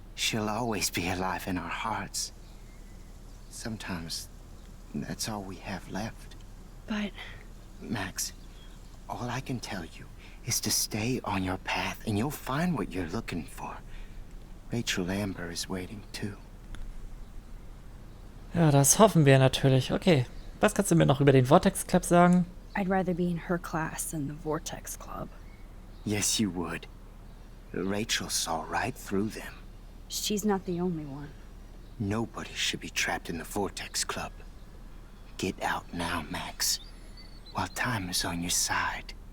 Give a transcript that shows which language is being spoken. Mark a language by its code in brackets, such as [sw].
[en] She'll always be alive in our hearts. Sometimes, that's all we have left. But Max, all I can tell you is to stay on your path and you'll find what you're looking for. Rachel Amber is waiting too. [de] Ja, das hoffen wir natürlich. Okay, was kannst du mir noch über den Vortex Club sagen? [en] I'd rather be in her class than the Vortex Club. Yes, you would. Rachel saw right through them. She's not the only one. Nobody should be trapped in the Vortex Club. Get out now, Max, while time is on your side.